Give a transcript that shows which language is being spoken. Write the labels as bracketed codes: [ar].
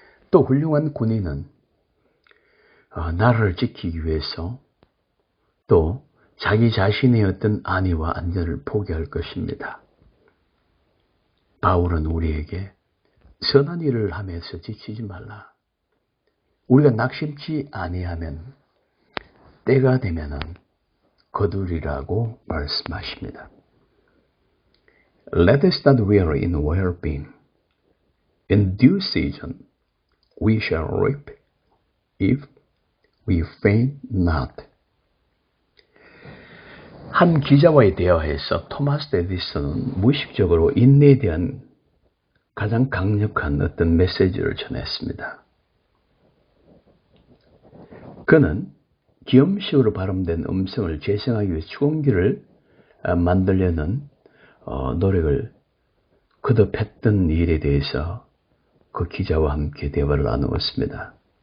[ko] 또 훌륭한 군인은 나라를 지키기 위해서 또 자기 자신의 어떤 안위와 안전을 포기할 것입니다. 바울은 우리에게 선한 일을 하면서 지치지 말라. 우리가 낙심치 아니하면 때가 되면은 거두리라고 말씀하십니다. [en] Let us not weary in well-being. In due season we shall reap if we faint not. [ko] 한 기자와의 대화에서 토마스 에디슨은 무의식적으로 인내에 대한 가장 강력한 어떤 메시지를 전했습니다. 그는 기염식으로 발음된 음성을 재생하기 위해 축원기를 만들려는 노력을 거듭했던 일에 대해서 그 기자와 함께 대화를 나누었습니다.